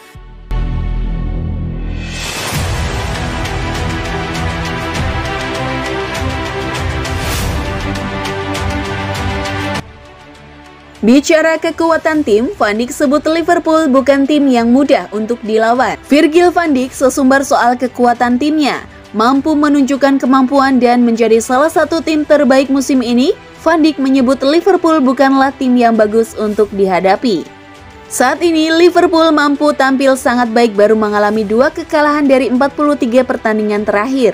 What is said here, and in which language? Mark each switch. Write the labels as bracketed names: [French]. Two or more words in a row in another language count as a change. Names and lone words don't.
[Indonesian] Bicara kekuatan tim, Van Dijk sebut Liverpool bukan tim yang mudah untuk dilawan. Virgil van Dijk sesumbar soal kekuatan timnya, mampu menunjukkan kemampuan dan menjadi salah satu tim terbaik musim ini. Van Dijk menyebut Liverpool bukanlah tim yang bagus untuk dihadapi. Saat ini Liverpool mampu tampil sangat baik baru mengalami 2 kekalahan dari 43 pertandingan terakhir.